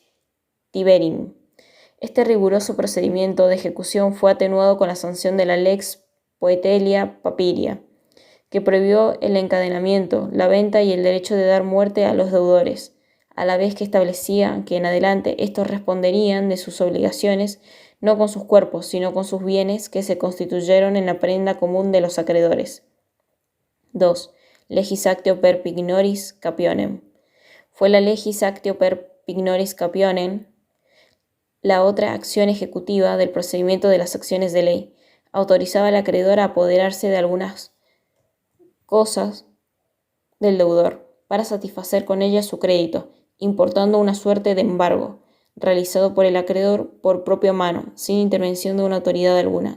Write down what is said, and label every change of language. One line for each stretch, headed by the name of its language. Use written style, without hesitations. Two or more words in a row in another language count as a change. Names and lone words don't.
Spanish: Este riguroso procedimiento de ejecución fue atenuado con la sanción de la Lex Poetelia Papiria, que prohibió el encadenamiento, la venta y el derecho de dar muerte a los deudores, a la vez que establecía que en adelante estos responderían de sus obligaciones no con sus cuerpos, sino con sus bienes que se constituyeron en la prenda común de los acreedores. 2.
Latin: Legis actio per pignoris capionem.
Spanish: Fue la
Latin: legis actio per pignoris capionem
Spanish: la otra acción ejecutiva del procedimiento de las acciones de ley. Autorizaba al acreedor a apoderarse de algunas cosas del deudor para satisfacer con ellas su crédito, importando una suerte de embargo, realizado por el acreedor por propia mano, sin intervención de una autoridad alguna.